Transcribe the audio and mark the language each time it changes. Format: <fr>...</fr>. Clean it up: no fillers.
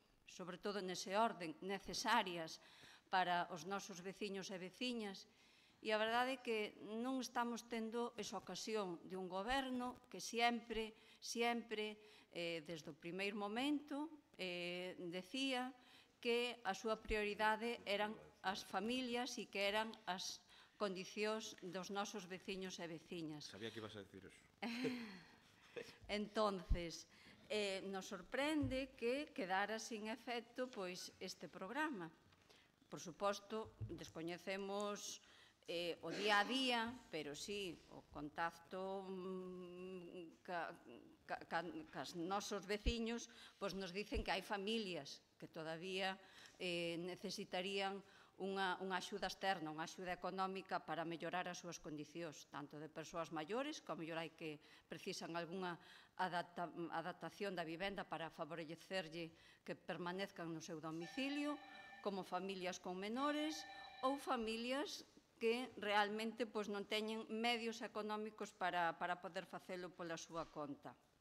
<gl>sobre todo nese orden, necesarias para os nosos veciños e veciñas, e a verdade é que non estamos tendo esa ocasión de un goberno que sempre, desde o primeiro momento, decía que a súa prioridade eran as familias e que eran as condicións dos nosos veciños e veciñas.</gl> <es>Sabía que ibas a decir eso. Entonces, nos sorprende que quedara sin efecto este programa.</es> <gl>Por suposto, descoñecemos o día a día, pero sí, o contacto cas nosos veciños nos dicen que hai familias que todavía necesitarían unha axuda externa, unha axuda económica para mellorar as súas condicións, tanto de persoas maiores, que ao mellor hai que precisan algunha adaptación da vivenda para favorecerlle que permanezcan no seu domicilio, como familias con menores ou familias que realmente non teñen medios económicos para poder facelo pola súa conta.</gl>